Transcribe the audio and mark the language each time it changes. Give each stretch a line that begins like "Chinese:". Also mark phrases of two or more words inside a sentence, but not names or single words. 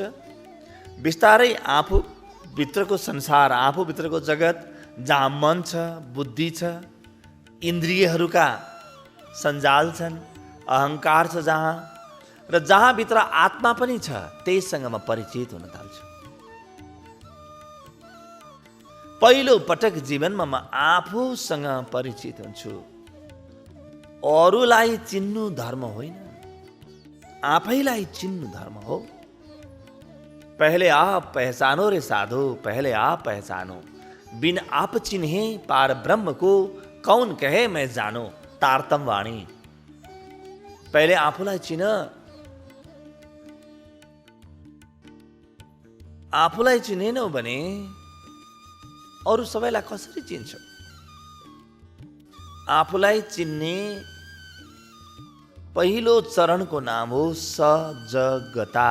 Nepali: बिस्तारै आफू भित्रको संसार, आफू भित्रको जगत जहाँ मन छ, बुद्धि छ, इन्द्रियहरूका सञ्जाल छन्, अहङ्कार छ जहाँ, र जहाँ भित्र आत्मा पनि छ, त्यससँग म परिचित हुन थाल्छु। पहिलो पटक जीवनमा म आफूसँग परिचित हुन्छु। अरूलाई चिन्नु धर्म होइन, आफैलाई चिन्नु धर्म हो।
Hindi: पहले आप पहचानो रे साधो, पहले आप पहचानो, बिन आप चिन्हे पार ब्रह्म को कौन कहे मैं जानो।
Nepali: तारतम वाणी। पहले आफूलाई चिन, आफूलाई चिनेनौ भने अरू सबैलाई कसरी चिन्छौ? आफूलाई चिन्ने पहिलो चरणको नाम हो सजगता।